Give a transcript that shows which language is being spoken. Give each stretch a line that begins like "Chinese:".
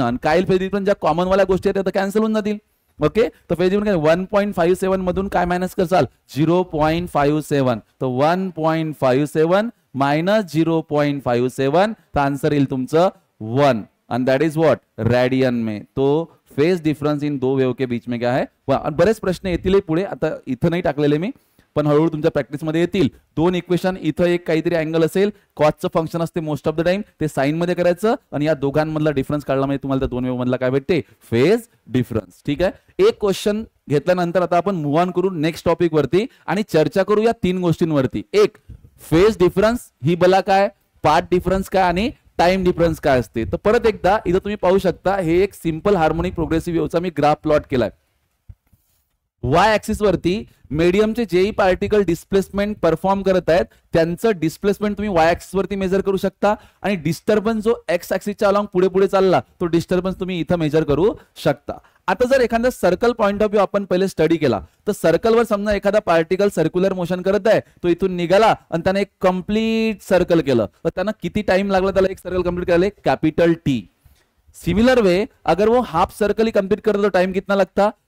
Marathi: आणि काही phase difference ज्या कॉमन वाल्या गोष्टी आहेत त्या कॅन्सल होऊन जातील. ओके, तर फेज डिफरन्स 1.57 मधून काय मायनस करसाल 0.57. तर 1.57 मायनस 0.57 तर आन्सर येईल तुमचं 1
English: and that is what
Hindi: radian में. तो फेज डिफरन्स इन दो वेव के बीच में क्या है.
Marathi: बरेच प्रश्न येतील पुढे, आता इथं नाही टाकलेले मी पण हळूहळू तुमच्या प्रॅक्टिस मध्ये येतील. दोन इक्वेशन, इथं एक काहीतरी अँगल असेल, कॉसचं फंक्शन असते मोस्ट ऑफ द टाइम, ते साइन मध्ये करायचं आणि या दोघांमधला डिफरन्स काढला म्हणजे तुम्हाला त्या दोन वेव मधला काय भेटते फेज डिफरन्स. ठीक आहे, एक क्वेश्चन घेतल्यानंतर आता आपण मूव्ह ऑन करू नेक्स्ट टॉपिक वरती आणि चर्चा करू या तीन गोष्टींवरती. एक फेज डिफरन्स ही बला काय, पाथ डिफरन्स काय आणि टाइम डिफरन्स काय असते. तर परत एकदा इथं तुम्ही पाहू शकता हे एक सिंपल हार्मोनिक प्रोग्रेसिव्ह वेव्हचा मी ग्राफ प्लॉट केलाय. वाय ऍक्सिस वरती मीडियमचे जेही पार्टिकल डिस्प्लेसमेंट परफॉर्म करत आहेत त्यांचं डिस्प्लेसमेंट तुम्ही वाय ऍक्सिस वरती मेजर करू शकता आणि डिस्टर्बन्स जो एक्स ऍक्सिसच्या अलॉंग पुढे पुढे चालला तो डिस्टर्बन्स तुम्ही इथं मेजर करू शकता. आता जर एखादा सर्कल पॉइंट ऑफ व्ह्यू आपण पहिले स्टडी केला तर सर्कलवर समजा एखादा पार्टिकल सर्क्युलर मोशन करत आहे, तो इथून निघाला आणि त्याने एक कंप्लीट सर्कल केलं तर त्यांना किती टाइम लागला त्याला एक सर्कल कंप्लीट करायला?
Hindi: Capital T. सिमिलर वे अगर वो हाफ सर्कल ही कंप्लीट कर तो टाइम कितना लगता?